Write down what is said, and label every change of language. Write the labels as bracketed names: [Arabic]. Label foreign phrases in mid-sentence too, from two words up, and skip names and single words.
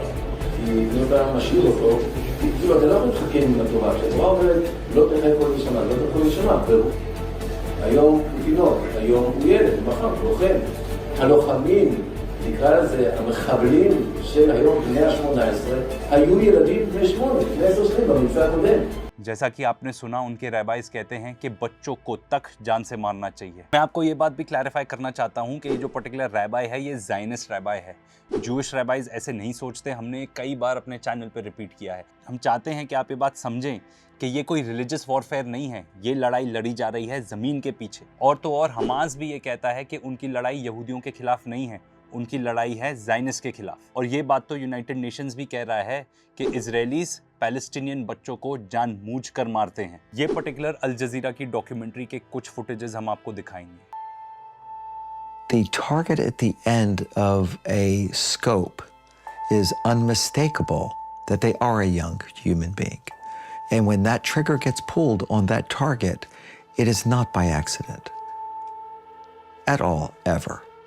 [Hebrew] כי אם אתה משאיר אותו, כאילו אתה לא יכול להתחכם עם התורה. כשהתורה אומרת, לא תחיה כל נשמה, לא תחיה כל נשמה, היום הוא תינוק, היום הוא ילד, מחר הוא לוחם. הלוחמים, נקרא לזה, המחבלים של היום בני ה-18, היו ילדים בני 8, בני 10 שנים במבצע הקודם. [Hindi] जैसा कि आपने सुना, उनके रैबाइस कहते हैं कि बच्चों को तक जान से मारना चाहिए। मैं आपको ये बात भी क्लैरिफाई करना चाहता हूँ कि ये जो [English] particular rabbi [Hindi] है ये [English] Zionist rabbi [Hindi] है। [English] Jewish rabbis [Hindi] ऐसे नहीं सोचते, हमने कई बार अपने चैनल पर रिपीट किया है। हम चाहते हैं कि आप ये बात समझें कि ये कोई [English] religious warfare [Hindi] नहीं है, ये लड़ाई लड़ी जा रही है ज़मीन के पीछे। और तो और हमास भी ये कहता है कि उनकी लड़ाई यहूदियों के खिलाफ नहीं है, उनकी लड़ाई है ज़ायनिस्ट के खिलाफ। और ये बात तो यूनाइटेड नेशंस भी कह रहा है कि [English] Israelis Palestinian [Hindi] बच्चों को जानबूझकर मारते हैं। ये पर्टिकुलर अल जजीरा की डॉक्यूमेंट्री के कुछ फुटेजेस हम आपको दिखाएंगे। [English] The target at the end of a scope is unmistakable that they are a young human being. And when that trigger gets pulled on that target, it is not by accident. At all, ever.